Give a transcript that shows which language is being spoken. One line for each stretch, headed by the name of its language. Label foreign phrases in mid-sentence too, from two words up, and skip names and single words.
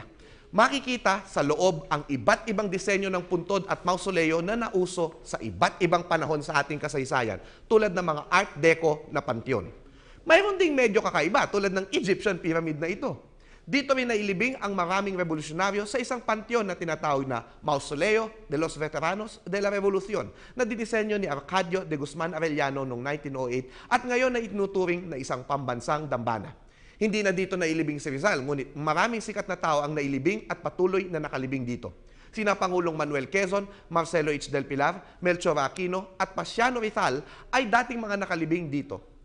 Filipino: Makikita sa loob ang iba't ibang disenyo ng puntod at mausoleo na nauso sa iba't ibang panahon sa ating kasaysayan, tulad ng mga Art Deco na pantyon. Mayroon ding medyo kakaiba tulad ng
English: Egyptian pyramid
Filipino: na ito. Dito rin nailibing ang maraming revolusyonaryo sa isang pantyon na tinatawag na Mausoleo de los Veteranos de la Revolución na dinisenyo ni Arcadio de Guzman Arellano noong 1908 at ngayon na itinuturing na isang pambansang dambana. Hindi na dito nailibing si Rizal, ngunit maraming sikat na tao ang nailibing at patuloy na nakalibing dito. Sina Pangulong Manuel Quezon, Marcelo H. del Pilar, Melchor Aquino at Pasiano Rizal ay dating mga nakalibing dito.